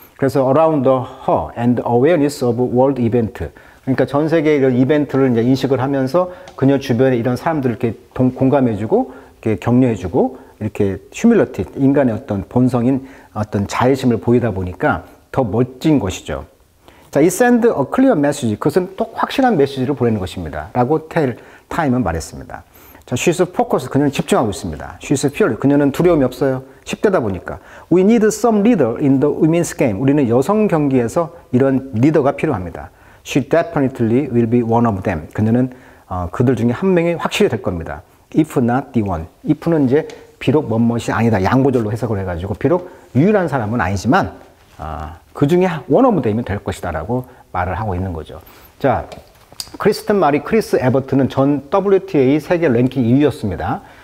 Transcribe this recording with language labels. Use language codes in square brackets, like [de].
[ko] 그래서 [en] around her and awareness of world event, [ko] 그러니까 전 세계 이런 이벤트를 이제 인식을 하면서 그녀 주변에 이런 사람들을 이렇게 공감해주고, 이렇게 격려해주고, 이렇게 휴밀러티, 인간의 어떤 본성인 어떤 자애심을 보이다 보니까 더 멋진 것이죠. 자, 이 [en] send a clear message, [ko] 그것은 또 확실한 메시지를 보내는 것입니다. 라고 타임은 말했습니다. 자, [en] she's focused, [ko] 그녀는 집중하고 있습니다. [en] she's fearless, [ko] 그녀는 두려움이 없어요. 10대다 보니까. [en] We need some leader in the women's game. [ko] 우리는 여성 경기에서 이런 리더가 필요합니다. [en] She definitely will be one of them. [ko] 그녀는 그들 중에 한 명이 확실히 될 겁니다. [en] If not the one. [ko] if는 이제 비록 뭐뭇이 아니다. 양보절로 해석을 해가지고 비록 유일한 사람은 아니지만 그 중에 [en] one of them [ko] 이 될 것이다 라고 말을 하고 있는 거죠. 자, 크리스 에버트는 전 WTA 세계 랭킹 2위였습니다.